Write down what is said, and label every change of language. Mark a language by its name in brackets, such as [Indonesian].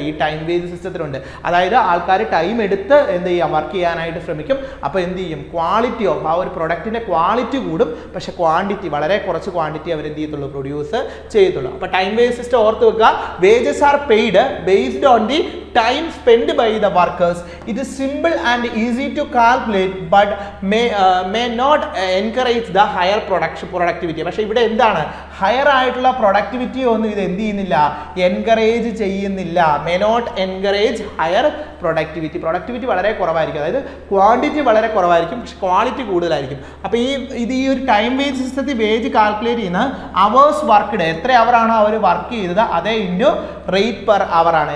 [Malayalam] ഈ time based സിസ്റ്റത്തിലുണ്ട്. അതായത് ആൾക്കാർ ടൈം എടുത്ത് എന്ത് ചെയ്യാം? വർക്ക് ചെയ്യാനായിട്ട് ശ്രമിക്കും. അപ്പോൾ എന്ത് ചെയ്യും? ക്വാളിറ്റി ഓഫ് ആ ഒരു പ്രൊഡക്റ്റിൻ്റെ ക്വാളിറ്റി കൂടും, പക്ഷെ ക്വാണ്ടിറ്റി വളരെ കുറച്ച് ക്വാണ്ടിറ്റി അവർ എന്ത് ചെയ്യത്തുള്ളൂ? പ്രൊഡ്യൂസ് ചെയ്യത്തുള്ളൂ. അപ്പോൾ ടൈം ബേസ്ഡ് സിസ്റ്റം ഓർത്ത് വെക്കുക. [English] Wages are paid based on the time spent by the workers It is simple and easy to calculate, but may not encourage the higher productivity. [Malayalam] പക്ഷേ ഇവിടെ എന്താണ്, ഹയർ ആയിട്ടുള്ള പ്രൊഡക്ടിവിറ്റി ഒന്നും ഇത് എന്ത് ചെയ്യുന്നില്ല, എൻകറേജ് ചെയ്യുന്നില്ല. [English] may not encourage higher productivity [Malayalam] വളരെ കുറവായിരിക്കും. അതായത് ക്വാണ്ടിറ്റി വളരെ കുറവായിരിക്കും, പക്ഷെ ക്വാളിറ്റി കൂടുതലായിരിക്കും. അപ്പോൾ ഈ ഒരു ടൈം വേജ് സിസ്റ്റത്തിൽ വേജ് കാൽക്കുലേറ്റ് ചെയ്യുന്ന അവേഴ്സ് വർക്ക്ഡ്, എത്ര അവറാണോ അവർ വർക്ക് ചെയ്തത് അതേ ഇൻറ്റു റേറ്റ് പെർ അവർ ആണ്.